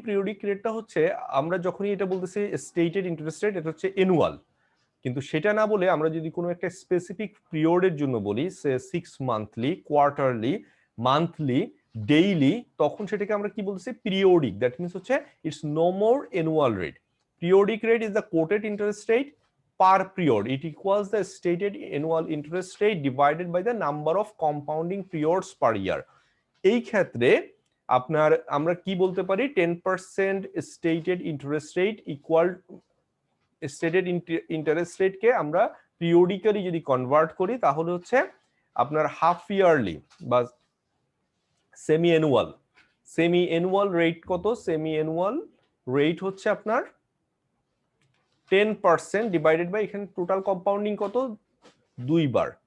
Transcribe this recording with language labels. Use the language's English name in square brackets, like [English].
[Bangla] Periodic রেটটা হচ্ছে আমরা যখনই এটা বলতেছি স্টেটেড ইন্টারেস্ট রেট, এটা হচ্ছে অ্যানুয়াল, কিন্তু সেটা না বলে আমরা যদি কোনো একটা স্পেসিফিক পিরিয়ডের জন্য বলি, সে 6 মান্থলি, কোয়ার্টারলি, মান্থলি, ডেইলি, তখন সেটাকে আমরা কি বলতেছি? পিরিয়ডিক। [English] That means হচ্ছে it's no more annual rate. Periodic rate is the quoted interest rate per period. It equals the stated annual interest rate divided by the number of compounding periods per year. [Bangla] এই ক্ষেত্রে আপনার আমরা কি বলতে পারি? [English] 10% stated interest rate equal [Bangla] stated interest রেটকে আমরা periodically যদি convert করি তাহলে হচ্ছে আপনার হাফ ইয়ারলি বা semi annual. Semi annual rate কত? সেমি অ্যানুয়াল রেট হচ্ছে আপনার 10% ডিভাইডেড বাই এখানে টোটাল কম্পাউন্ডিং কত? 2 বার।